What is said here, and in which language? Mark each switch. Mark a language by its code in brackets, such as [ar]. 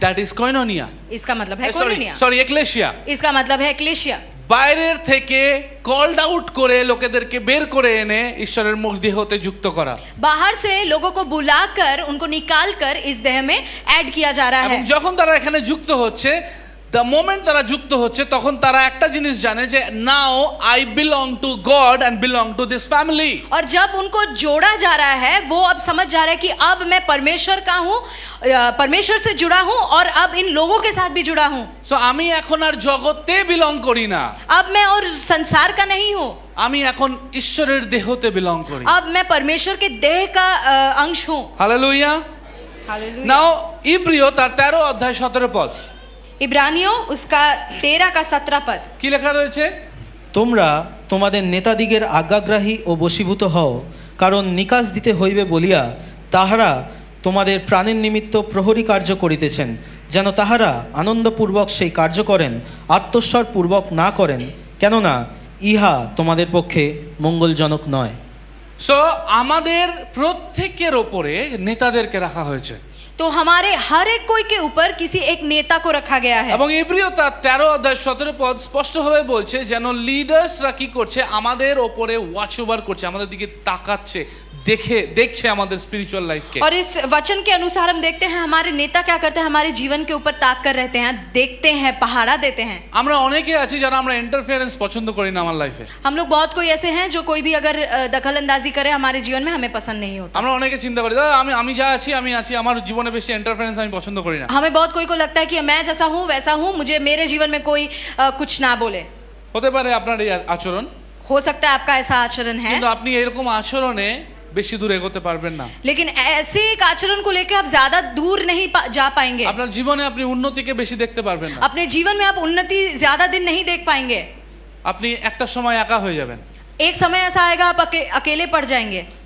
[en] That is koinonia. [hi] इसका मतलब है कोइनोनिया। [en] Sorry ecclesia. [hi] इसका मतलब है एक्लेशिया। [bn] বাইরের থেকে কলড আউট করে লোকেদেরকে বের করে এনে ঈশ্বরের মুক্তি হতে যুক্ত করা। [hi] बाहर से लोगों को बुलाकर उनको निकालकर इस देह में ऐड किया जा रहा [bn] এবং [hi] है। [bn] যখন তারা এখানে যুক্ত হচ্ছে, [en] the moment [bn] তারা যুক্ত হচ্ছে, তখন তারা একটা জিনিস জানে যে [en] Now I belong to God and belong to this family. [hi] और जब उनको जोड़ा जा रहा है, वो अब समझ जा रहा है कि अब मैं परमेश्वर का हूँ, परमेश्वर से जुड़ा हूँ, और अब इन लोगों के साथ भी जुड़ा हूँ। [bn] সো আমি এখন আর জগতে বিলং করি না, [hi] अब मैं और संसार का नहीं हूँ, [bn] আমি এখন ঈশ্বরের দেহতে বিলং করি। [hi] अब मैं परमेश्वर के देह का अंश हूँ। [bn] হালেলুয়া। [hi] हालेलुया। [bn] নাও ইব্রিয় তার 13:17 [hi] इब्रानियों उसका 13:17 [bn] কি লেখা রয়েছে? তোমরা তোমাদের নেতাদিগের আজ্ঞাগ্রাহী ও বশীভূত হও, কারণ নিকাশ দিতে হইবে বলিয়া তাহারা তোমাদের প্রাণের নিমিত্ত প্রহরী কার্য করিতেছেন, যেন তাহারা আনন্দপূর্বক সেই কার্য করেন, আত্মস্বরপূর্বক না করেন, কেননা ইহা তোমাদের পক্ষে মঙ্গলজনক নয়। সো আমাদের প্রত্যেকের ওপরে নেতাদেরকে রাখা হয়েছে। [hi] तो हमारे हर एक कोई के ऊपर किसी एक नेता को रखा गया है। [bn] এবং ইব্রিয় তার 13:17 স্পষ্টভাবে বলছে যেন লিডার্সরা কি করছে, আমাদের ওপরে [en] watch over [bn] করছে, আমাদের দিকে তাকাচ্ছে, देखছে আমাদের স্পিরিচুয়াল লাইফকে। [hi] और इस वचन के अनुसार हम देखते हैं हमारे नेता क्या करते हैं, हमारे जीवन के ऊपर ताक कर रहते हैं, देखते हैं, पहाड़ा देते हैं। [bn] আমরা অনেকে আছি যারা আমরা ইন্টারফিয়ারেন্স পছন্দ করি না আমার লাইফে। [hi] हम लोग बहुत कोई ऐसे हैं जो कोई भी अगर दखल अंदाजी करे हमारे जीवन में, हमें पसंद नहीं होता। [bn] আমরা অনেকে চিন্তা করি দাদা আমি যা আছি আমি আছি, আমার জীবনে বেশি ইন্টারফিয়ারেন্স আমি পছন্দ করি না। [hi] हमें बहुत कोई को लगता है कि मैं जैसा हूँ वैसा हूँ, मुझे मेरे जीवन में कोई कुछ ना बोले। [bn] হতে পারে আপনার এই আচরণ, [hi] हो सकता है आपका ऐसा आचरण है, [bn] কিন্তু আপনি এরকম আচরণে বেশি দূর এগোতে পারবেন না। [hi] लेकिन ऐसे एक आचरण को लेकर आप ज्यादा दूर नहीं जा पाएंगे। [bn] আপনার জীবনে আপনি উন্নতিকে বেশি দেখতে পারবেন না। [hi] अपने जीवन में आप उन्नति ज्यादा दिन नहीं देख पाएंगे। [bn] আপনি একটা সময় একা হয়ে যাবেন। [hi] एक समय ऐसा आएगा आप अकेले पड़ जाएंगे।